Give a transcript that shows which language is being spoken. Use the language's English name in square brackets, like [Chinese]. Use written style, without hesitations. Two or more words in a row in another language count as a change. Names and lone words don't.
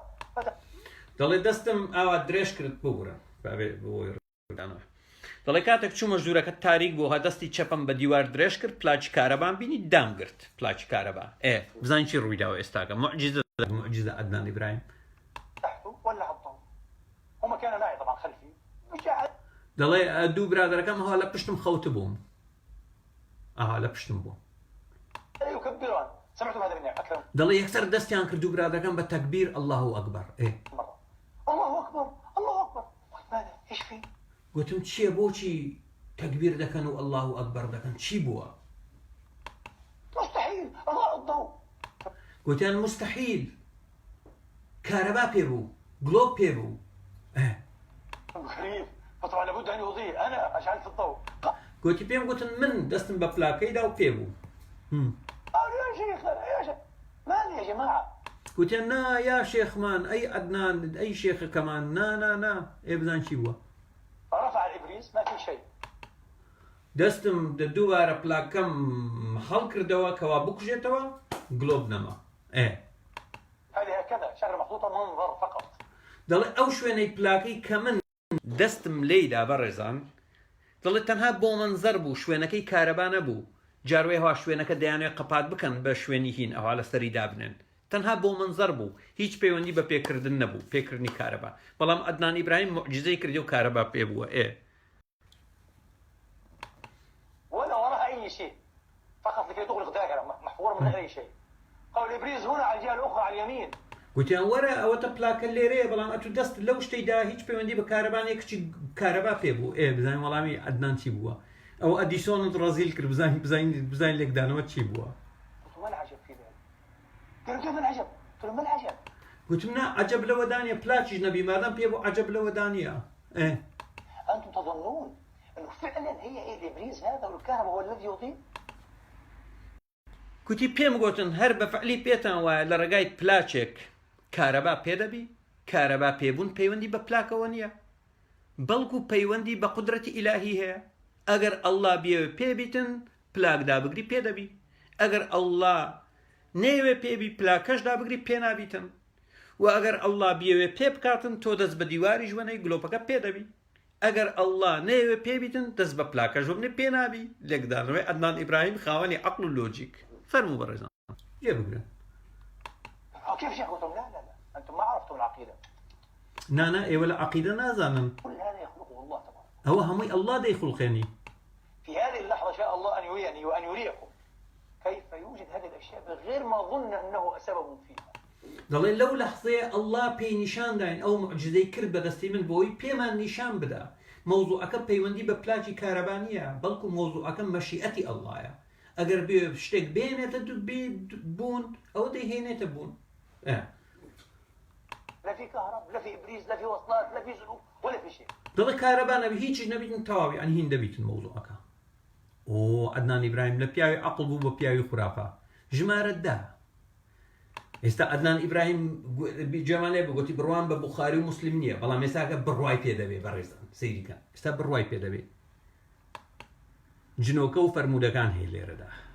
[Central Kurdish] دەڵێ دەستم ئاوا درێژ کرد ببوورە دەڵێ کاتێک چوومە ژوورەکە تاریک بوو ها دەستی چەپم بە دیوار درێژ کرد پلاچی کارەبان بینی دامگرت پلاچی کارەبا بزانین چی ڕوویداوە ئێستاکە موعجیزە عەدنان ئیبراهیم. [Arabic] تحته ولع الضوء هما كان معي طبعا خلفي [Central Kurdish] دەڵێ دوو برادەکەم هەوا لە پشتم خەوت بووم لە پشتم بوو [Arabic] يكبرون سمعتم هذا مني أكثر [Central Kurdish] دەڵێ یەکسەر دەستیان کرد و برادەکەم بە تەکبیر [Arabic] الله ئەکبەر الله أكبر الله أكبر ماذا إيش في؟ [Central Kurdish] گوتم چییە بۆچی تەکبیر دەکەن و [Arabic] الله ئەکبەر [Central Kurdish] دەکەن چی بووە؟ [Arabic] مستحيل أضاء الضوء [Central Kurdish] گوتیان مستحیل کارەبا پێ بوو گلۆب پێ بوو. [Arabic] غريب فطبعا لابد أن يضيء أنا أشعلت الضوء. [Central Kurdish] گوتی پێم گوتن من دەستم بە پلاکەیدا و پێ بوو. [Arabic] يا شيخ يا شيخ مالي يا جماعة. [Central Kurdish] گوتیان نا یا شێخمان ئەی عەدنان ئەی شێخەکەمان نا بزان چی بووە. [Arabic] رفع الإبريز ما في شيء. [Central Kurdish] دەستم دووبارە پلاکەم هەڵ کردەوە کەوا بکوژێتەوە گلۆب نەما. [Arabic] هذه هكذا شغلة مخلوطة منظر فقط. [Central Kurdish] دەڵێ ئەو شوێنەی پلاکەی کە من دەستم لێیدا بەڕێزان دەڵێت تەنها بۆ منزەر بوو شوێنەکەی کارەبا نەبوو جاروێ هەوا شوێنەکە دەیانوێت قەپات بکەن بە شوێنی هین ئەوها لەسەری دابنێن تەنها بۆ منزەر بوو هیچ پەیوەندی بە پێکردن نەبوو پێکردنی کارەبا بەڵام عەدنان ئیبراهیم موعجزەی کردی و کارەبا پێ بووە. [Arabic] ولا وراها أي شيء فقط لكي تغلق دائرة محور من غير أي شيء. قال الإبريز هنا على الجهة الأخرى على اليمين. [Central Kurdish] گوتیان وەرە ئەوەتە پلاکە لێرەیە بەڵام ئەتو دەست لەو شتەیدا هیچ پەیوەندی بە کارەبانێک کچی کارەبا پێ بوو. بزانین وەڵامی عەدنان چی بووە ئەو ئەدیسۆنت ڕەزیل کرد بزانین لێکدانەوە چی بووە. [Arabic] ما العجب في ذلك؟ قالوا كيف العجب؟ قلت لهم ما العجب؟ [Central Kurdish] گوتم نا عەجەب لەوە دانیە پلاچیش نەبی مادام پێ بوو عەجەب لەوە دانیە. [Arabic] أنتم تظنون أنه فعلا هي الإبريز هذا والكهرباء هو الذي يضيء؟ [Central Kurdish] گوتی پێم گوتن هەر بە فعلی پێتان وایە لە ڕێگای پلاچێک کارەبا پێدەبی کارەبا پێبوون پەیوەندی بە پلاکەوە نییە بەڵکو پەیوەندی بە قودرەتی ئیلاهی هەیە ئەگەر ئەڵڵا بێوێ پێبیتن پلاکدا بگری پێدەبی ئەگەر ئەڵڵا نەیەوێ پێبی پلاکەشدا بگری پێنابیتن و ئەگەر ئەڵڵا بێوێ پێ بکاتن تۆ دەست بە دیواری ژوەنەی گلۆپەکە پێدەبی ئەگەر ئەڵڵا نەیەوێ پێبیتن دەست بە پلاکە ژوەنێ پێنابی لێکدانەوەی عەدنان ئیبراهیم خاوەنی عەقڵ و لۆجیک فەرموو بەڕێزان جێ بگرن. [Arabic] كيف شيخ؟ قلت لهم لا أنتم ما عرفتم العقيدة. [Central Kurdish] نانا ئێوە لە عەقیدە نازانن [Arabic] كل هذا يخلقه الله تبارك. [Central Kurdish] ئەوە هەمووی ئەڵڵا دەیخولقێنی. [Arabic] في هذه اللحظة شاء الله أن يريني وأن يريكم كيف يوجد هذه الأشياء بغير ما ظن أنه سبب فيها. [Central Kurdish] دەڵێ لەو لەحظەیە ئەڵڵا پێی نیشانداین ئەو موعجزەی کرد بە دەستی من بۆی پێمان نیشان بدا مەوزوعەکە پەیوەندی بە پلاکی کارەبانیە بەڵکو مەوزوعەکە مەشیئەتی ئەڵڵایە ئەگەر بێ شتێک بێنێتە بوون ئەوە دەیهێنێتە بوون. [Arabic] لا في كهرباء لا في إبريز لا في وصلات لا في سلوك ولا في شيء. [Central Kurdish] دەڵێ کارەبا نەبی هیچیش نەبیتن تەواوی ئەنی هین دەبیتن مەوزوعەکە. عەدنان ئیبراهیم لە پیاوی عەقڵ بوو بە پیاوی خوراپە ژمارە دا. ئێستا عەدنان ئیبراهیم جێمانێ بگوتی بڕوان بە بوخاری و موسلیم نییە بەڵام ئێستاکە بڕوای پێدەبێ بەڕێزان سەیریکە ئێستا بڕوای پێدەبێ جنۆکە و فەرمودەکان هەیە لێرەدا.